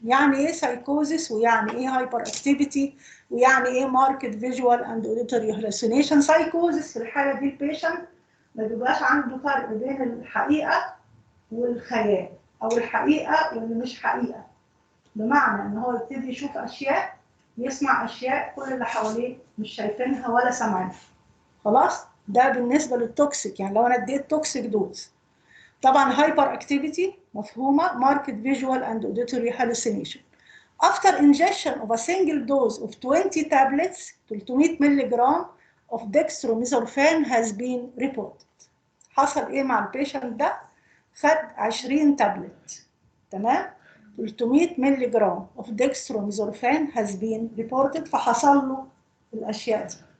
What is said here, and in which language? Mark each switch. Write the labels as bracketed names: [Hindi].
[Arabic] يعني ايه سايكوزيس ويعني ايه هايبر اكتيفيتي ويعني ايه ماركت فيجوال اند اوديتوري هالوسينيشن؟ سايكوزيس في الحاله دي البيشنت ما بيبقاش عنده فرق بين الحقيقه والخيال او الحقيقه واللي مش حقيقه، بمعنى ان هو يبتدي يشوف اشياء، يسمع اشياء كل اللي حواليه مش شايفينها ولا سامعينها. خلاص؟ ده بالنسبه للتوكسيك، يعني لو انا اديت توكسيك دوز. طبعا هايبر اكتيفيتي مفهومه، ماركت فيجوال اند اوديتوري هالوسينيشن. [English] After ingestion of a single dose of 20 tablets 300 ملغ of dextromethorphan has been reported. [Arabic] حصل ايه مع البيشنت ده؟ خد 20 تابلت، تمام؟ 300 ملغ [English] of dextromethorphan has been reported، [Arabic] فحصل له الاشياء دي.